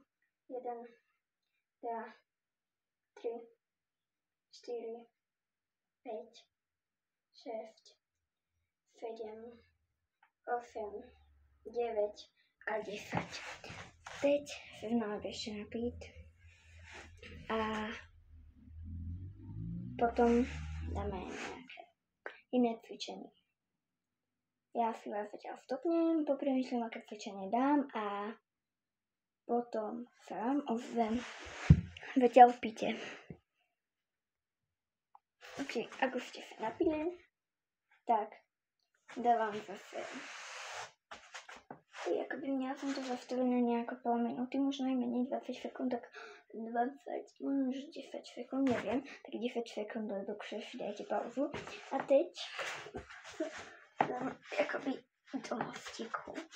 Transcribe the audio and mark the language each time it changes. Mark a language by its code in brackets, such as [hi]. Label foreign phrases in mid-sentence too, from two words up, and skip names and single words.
[cs] 1, 2, 3, 4, 5, 6, 7, 8, 9 a 10. Teď se znova ještě napít a potom dáme nějaké jiné cvičení. [sk] Já si vás zatiaľ stopnem, popřemýšlím, aké cvičenie dám a potom sa vám ozvem. Zatiaľ píte. Ok, ak už ste sa napili, tak dávam zase. [cs] Jakoby měla jsem to zastavené nějak půl minuty, možná nejméně 20 sekund, tak 20, možná 10 sekund, nevím, tak 10 sekund dokřeš, [sk] dajte pauzu. [cs] A teď dám jakoby do mostiku.